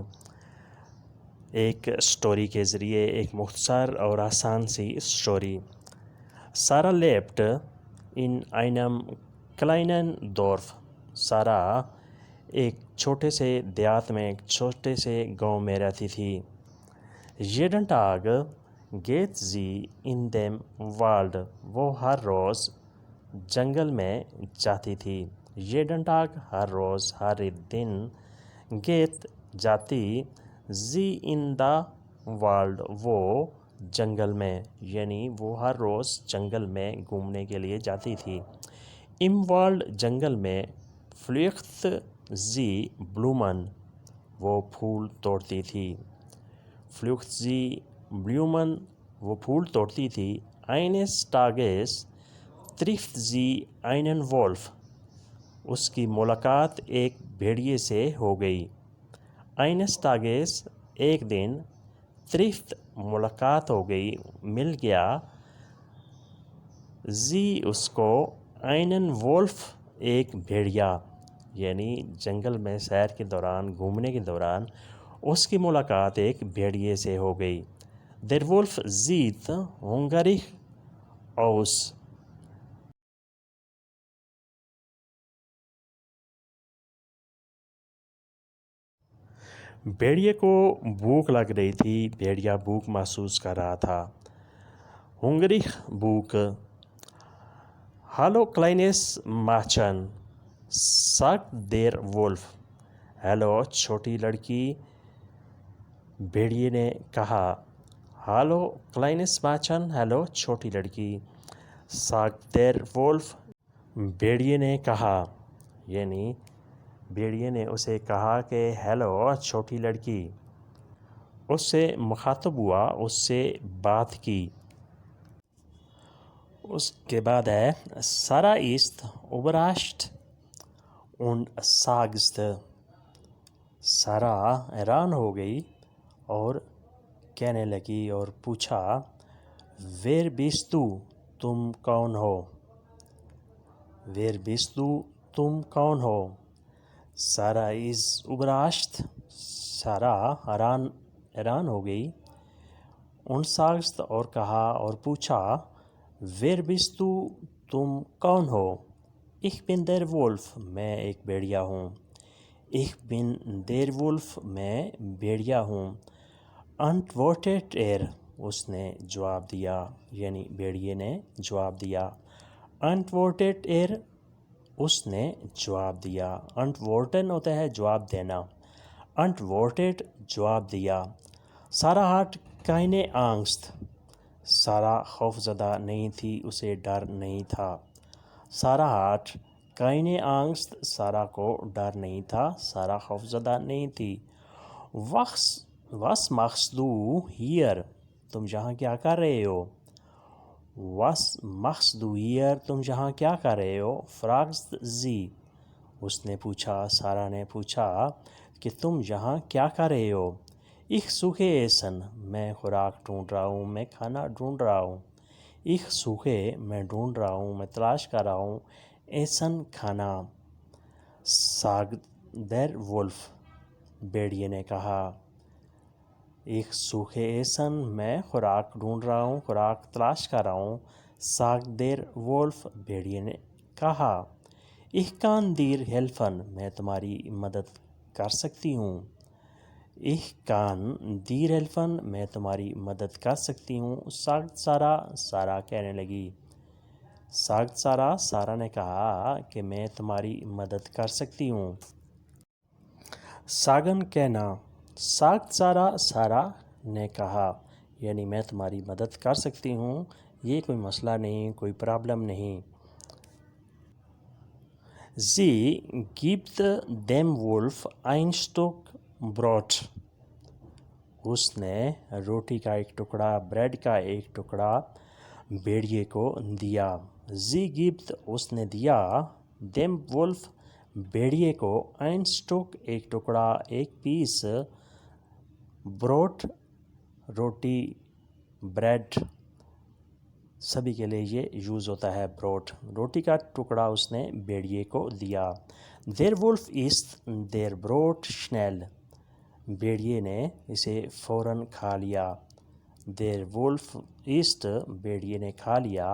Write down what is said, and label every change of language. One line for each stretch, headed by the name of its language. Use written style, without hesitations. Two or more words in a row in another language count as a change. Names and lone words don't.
Urdu: ایک سٹوری کے ذریعے، ایک مختصر اور آسان سی سٹوری.
German: Sara lebt in einem kleinen Dorf.
Urdu: سارہ ایک چھوٹے سے دیہات میں، ایک چھوٹے سے گاؤں میں رہتی تھی.
German: jeden Tag geht sie in dem Wald।
Urdu: وہ ہر روز جنگل میں جاتی تھی.
German: jeden Tag
Urdu: ہر روز، ہر دن. geht جاتی,
German: sie in the Wald
Urdu: وہ جنگل میں، یعنی وہ ہر روز جنگل میں گھومنے کے لیے جاتی تھی.
German: im Wald
Urdu: جنگل میں,
German: pflückt sie Blumen
Urdu: وہ پھول توڑتی تھی.
German: pflückt sie Blumen
Urdu: وہ پھول توڑتی تھی.
German: eines Tages trifft sie einen Wolf
Urdu: اس کی ملاقات ایک بھیڑیے سے ہو گئی.
German: eines Tages
Urdu: ایک دن, trifft ملاقات ہو گئی، مل گیا, sie اس کو,
German: einen Wolf
Urdu: ایک بھیڑیا، یعنی جنگل میں سیر کے دوران، گھومنے کے دوران اس کی ملاقات ایک بھیڑیے سے ہو گئی.
German: Der Wolf sieht hungrig aus।
Urdu: بھیڑیے کو بھوک لگ رہی تھی. بھیڑیا بھوک محسوس کر رہا تھا. hungrig भूख।
German: Hallo kleines Mädchen sagt der Wolf।
Urdu: ہیلو چھوٹی لڑکی، بھیڑیے نے کہا.
German: Hallo kleines Mädchen,
Urdu: ہیلو چھوٹی لڑکی.
German: sagt der Wolf
Urdu: بھیڑیے نے کہا، یعنی بھیڑیے نے اسے کہا کہ ہیلو چھوٹی لڑکی. اس سے مخاطب ہوا، اس سے بات کی. اس کے بعد ہے
German: सारा ist überrascht und sagst।
Urdu: سارہ حیران ہو گئی اور کہنے لگی اور پوچھا,
German: wer bist du
Urdu: تم کون ہو.
German: wer bist du
Urdu: تم کون ہو. सारा
German: ist überrascht
Urdu: سارہ حیران ہو گئی.
German: und sagst
Urdu: اور کہا اور پوچھا,
German: wer bist du
Urdu: تم کون ہو.
German: ich bin der Wolf
Urdu: میں ایک بھیڑیا ہوں.
German: ich bin der Wolf
Urdu: میں بھیڑیا ہوں. antwortet اس نے جواب دیا، یعنی بھیڑیے نے جواب دیا. antwortet اس نے جواب دیا. antworten ہوتا ہے جواب دینا. antwortet جواب دیا. सारा
German: hat keine Angst
Urdu: سارہ خوفزدہ نہیں تھی، اسے ڈر نہیں تھا. सारा
German: hat keine Angst
Urdu: سارہ کو ڈر نہیں تھا، سارہ خوفزدہ نہیں تھی.
German: was machst du hier
Urdu: تم یہاں کیا کر رہے ہو.
German: was machst du hier
Urdu: تم یہاں کیا کر رہے ہو.
German: fragt sie
Urdu: اس نے پوچھا، سارہ نے پوچھا کہ تم یہاں کیا کر رہے ہو.
German: ich suche essen
Urdu: میں خوراک ڈھونڈ رہا ہوں، میں کھانا ڈھونڈ رہا ہوں.
German: ich suche
Urdu: میں ڈھونڈ رہا ہوں، میں تلاش کر رہا ہوں. essen کھانا.
German: sagt der Wolf
Urdu: بھیڑیے نے کہا.
German: ich suche essen
Urdu: میں خوراک ڈھونڈ رہا ہوں، خوراک تلاش کر رہا ہوں.
German: sagt der Wolf
Urdu: بھیڑیے نے کہا.
German: ich kann dir helfen
Urdu: میں تمہاری مدد کر سکتی ہوں.
German: ich kann dir helfen
Urdu: میں تمہاری مدد کر سکتی ہوں. sagt سارہ سارہ کہنے لگی. sagt سارہ سارہ نے کہا کہ میں تمہاری مدد کر سکتی ہوں. sagen کہنا. sagt سارہ سارہ نے کہا، یعنی میں تمہاری مدد کر سکتی ہوں، یہ کوئی مسئلہ نہیں، کوئی پرابلم نہیں.
German: sie gibt dem Wolf ein Stück Brot
Urdu: اس نے روٹی کا ایک ٹکڑا، بریڈ کا ایک ٹکڑا بھیڑیے کو دیا.
German: sie gibt
Urdu: اس نے دیا,
German: dem Wolf
Urdu: بھیڑیے کو,
German: ein Stück
Urdu: ایک ٹکڑا، ایک پیس، بروٹ روٹی، بریڈ, سبھی کے لیے یہ یوز ہوتا ہے بروٹ. روٹی کا ٹکڑا اس نے بھیڑیے کو دیا.
German: Der Wolf isst der Brot schnell.
Urdu: بھیڑیے نے اسے فوراً کھا لیا.
German: Der Wolf isst
Urdu: بھیڑیے نے کھا لیا.